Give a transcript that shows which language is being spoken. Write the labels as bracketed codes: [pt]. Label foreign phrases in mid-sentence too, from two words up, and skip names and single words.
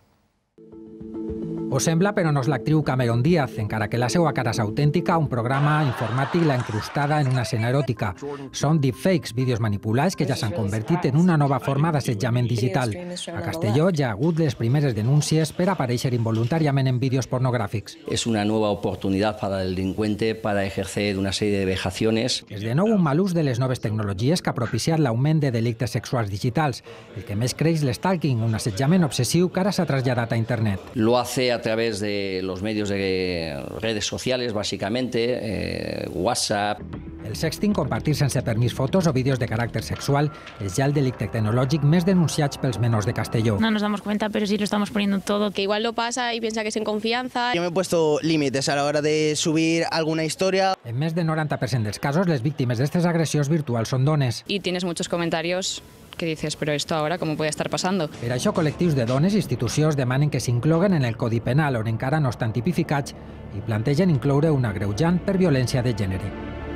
[ca] Ho sembla, però no és l'actriu Cameron Díaz, encara que la seva cara és autèntica, un programa informàtic l'ha incrustada en una escena eròtica. Són deepfakes, vídeos manipulats que ja s'han convertit en una nova forma d'assetjament digital. A Castelló ja ha hagut les primeres denúncies per aparèixer involuntàriament en vídeos pornogràfics. [es] Es una nueva oportunidad para el delincuente para ejercer una serie de vejaciones. [ca] És de nou un mal ús de les noves tecnologies que ha propiciat l'augment de delictes sexuals digitals. El que més creix l'stalking, un assetjament obsessiu que ara s'ha traslladat a internet. [es] Lo hace a través de los medios de redes sociales, básicamente, WhatsApp. [ca] El sexting, compartir sense permís fotos o vídeos de caràcter sexual, és ja el delicte tecnològic més denunciat pels menors de Castelló. [es] No nos damos cuenta, pero sí lo estamos poniendo todo. Que igual lo pasa y piensa que es en confianza. Yo me he puesto límites a la hora de subir alguna historia. [ca] En més del 90% dels casos, les víctimes d'aquestes agressions virtuals són dones. [es] Y tienes muchos comentarios que dices, pero esto ahora, ¿cómo puede estar pasando? [ca] Per això, col·lectius de dones i institucions demanen que s'incloguen en el Codi Penal, on encara no estan tipificats, i plantegen incloure un agreujant per violència de gènere.